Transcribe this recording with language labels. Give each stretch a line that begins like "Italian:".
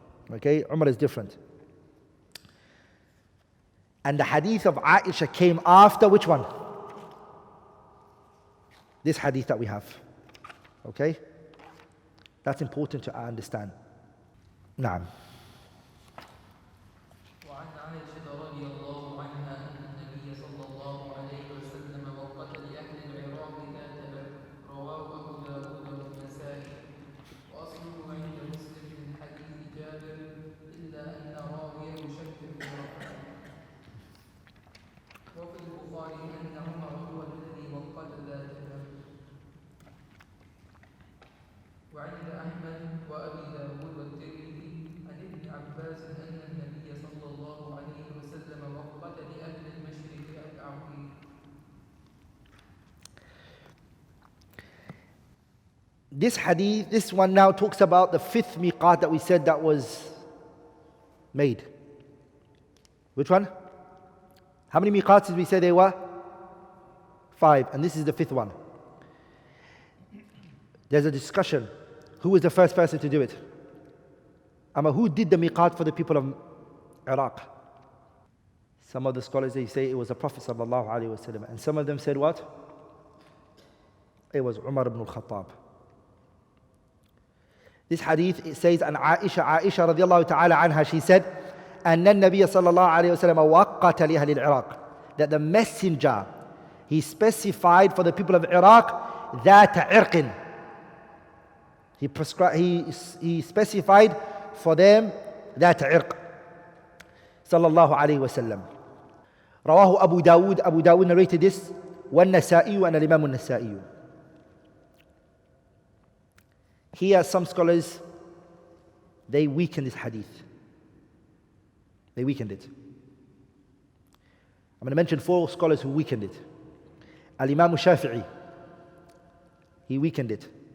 English: Okay, Umrah is different. And the hadith of Aisha came after which one? This hadith that we have. Okay? That's important to understand.
Arabic: Naam. وعن عائشة رضي الله عنها أن النبي صلى الله عليه وسلم وقت لأهل العراق ذات بدر رواه أبو داود والنسائي وأصله عند مسلم من حديث جابر إلا أن راويه شك في رقبته وفي البخاري أن عمر هو الذي وقت ذات بدر وعند أحمد وأبي داود والترمذي عن ابن عباس أن النبي صلى الله عليه وسلم وقت لأهل المشرق العقيق.
English: This hadith, this one now talks about the fifth miqat that we said that was made. Which one? How many miqats did we say there were? 5, and this is the fifth one. There's a discussion. Who was the first person to do it? Who did the miqat for the people of Iraq? Some of the scholars, they say it was the Prophet sallallahu alaihi wasallam, and some of them said what? It was Umar ibn al-Khattab. This hadith, it says, and Aisha radiallahu ta'ala anha, she said,
Arabic: أن النبي صلى الله عليه وسلم وقت لأهل العراق,
English: that the messenger, he specified for the people of Iraq ذات عرق. He specified for them
Arabic: ذات عرق صلى الله عليه وسلم. رواه أبو داود.
English: Abu Dawud narrated this, والنسائي and الإمام النسائي. Here some scholars, they weaken this hadith. They weakened it. I'm going to mention 4 scholars who weakened it. Al-Imam Shafi'i, he weakened it.